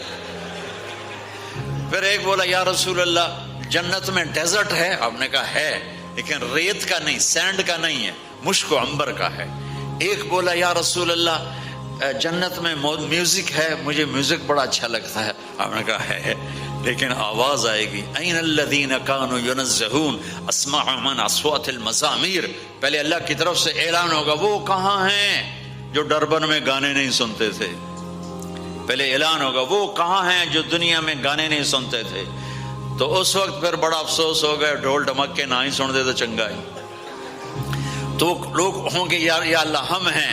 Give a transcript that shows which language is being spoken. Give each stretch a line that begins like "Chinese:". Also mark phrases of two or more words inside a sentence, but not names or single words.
Urdu: پھر ایک بولا یا رسول اللہ جنت میں ڈیزرٹ ہے؟ آپ نے کہا ہے, لیکن ریت کا نہیں, سینڈ کا نہیں ہے, مشک و عنبر کا ہے. ایک بولا یا رسول اللہ جنت میں میوزک ہے؟ مجھے میوزک بڑا اچھا لگتا ہے. آپ نے کہا ہے, لیکن آواز آئے گی
Arabic: این الذین کانوا ینزہون اسمع من اصوات المزامیر.
Urdu: پہلے اللہ کی طرف سے اعلان ہوگا وہ کہاں ہیں جو ڈربن میں گانے نہیں سنتے تھے. پہلے اعلان ہوگا وہ کہاں ہیں جو دنیا میں گانے نہیں سنتے تھے. تو اس وقت پھر بڑا افسوس ہوگا,
Punjabi: ڈھول ڈھمک کے نہ ہی سن دے تو چنگا ہی. تو لوگ ہوں گے یا اللہ ہم ہیں.